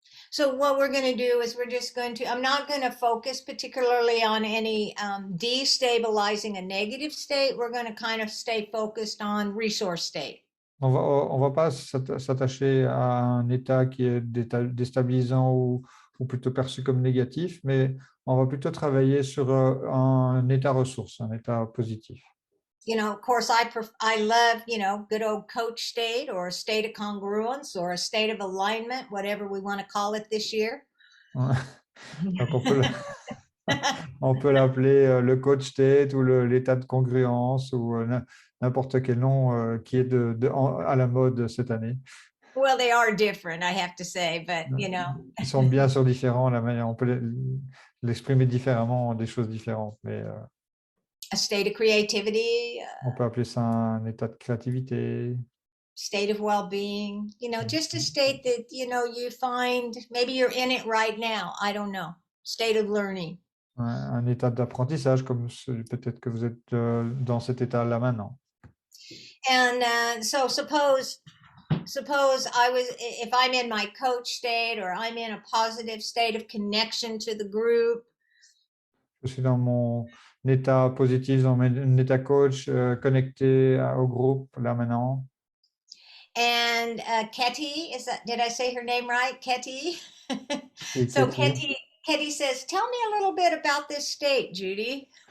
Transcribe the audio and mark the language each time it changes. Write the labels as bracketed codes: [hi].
[en] So what we're going to do is I'm not going to focus particularly on any destabilizing a negative state. We're going to kind of stay focused on resource state. [fr] On va pas s'attacher à un état qui est déstabilisant ou plutôt perçu comme négatif, mais on va plutôt travailler sur un état ressource, un état positif. [en] Of course, I love, good old coach state or a state of congruence or a state of alignment, whatever we want to call it this year. [fr] Donc on peut l'appeler le coach state ou l'état de congruence ou n'importe quel nom qui est à la mode cette année. [en] Well, they are different, I have to say, but [fr] Ils sont bien sûr différents, la manière on peut l'exprimer différemment, des choses différentes, mais [en] a state of creativity. [fr] On peut appeler ça un état de créativité. [en] State of well-being, just a state that, you find, maybe you're in it right now. I don't know. State of learning. [fr] Un état d'apprentissage, comme peut-être que vous êtes dans cet état-là maintenant. [en] And so suppose if I'm in my coach state or I'm in a positive state of connection to the group. [fr] Je suis dans mon état positif, dans mon état coach, connecté au groupe, là maintenant. [en] And Ketty, did I say her name right? Ketty? So Ketty says, tell me a little bit about this state, Judy.